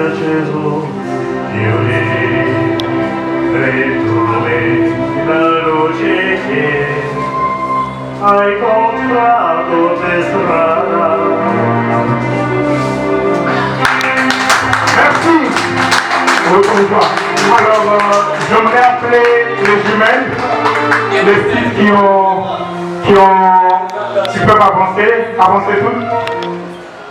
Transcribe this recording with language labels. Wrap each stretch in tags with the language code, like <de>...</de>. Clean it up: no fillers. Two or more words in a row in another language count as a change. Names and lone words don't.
<it>Gesù, io ritrovai la luce che hai comprato per strada.</it> <fr>Merci. Alors, j'aimerais appeler les jumelles, les filles qui peuvent avancer toutes.</fr>